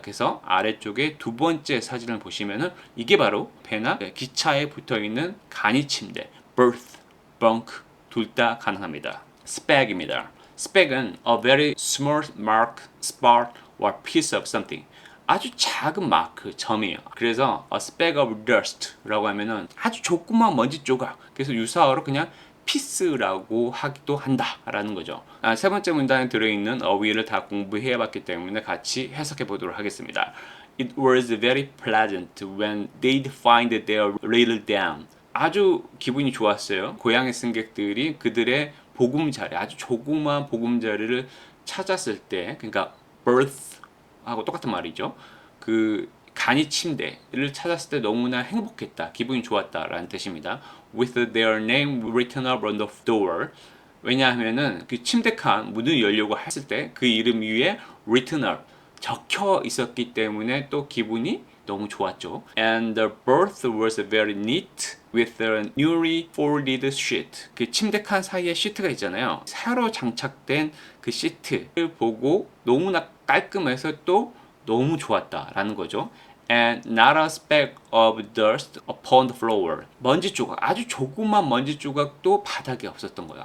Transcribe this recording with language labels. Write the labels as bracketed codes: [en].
[ko] 그래서 아래쪽에 두 번째 사진을 보시면은 이게 바로 배나 기차에 붙어 있는 간이 침대, berth, bunk 둘 다 가능합니다. speck입니다. [en] speck은 a very small mark, spot or piece of something. [ko] 아주 작은 마크, 점이에요. 그래서 [en] a speck of dust [ko] 라고 하면은 아주 조그만 먼지 조각. 그래서 유사어로 그냥 피스라고 하기도 한다라는 거죠. 세 번째 문단에 들어있는 어휘를 다 공부해봤기 때문에 같이 해석해 보도록 하겠습니다. [en] It was very pleasant when they'd find their little Dan. [ko] 아주 기분이 좋았어요. 고향의 승객들이 그들의 보금자리, 아주 조그만 보금자리를 찾았을 때, 그러니까 berth하고 똑같은 말이죠. 그 간이 침대를 찾았을 때 너무나 행복했다, 기분이 좋았다라는 뜻입니다. [en] With their name written up on the door. [ko] 왜냐하면은 그 침대칸 문을 열려고 했을 때 그 이름 위에 written up 적혀 있었기 때문에 또 기분이 너무 좋았죠. [en] And the berth was very neat with a newly folded sheet. [ko] 그 침대칸 사이에 시트가 있잖아요. 새로 장착된 그 시트를 보고 너무나 깔끔해서 또 너무 좋았다라는 거죠. [en] And not a speck of dust upon the floor. [ko] 먼지 조각, 아주 조그만 먼지 조각도 바닥에 없었던 거예요.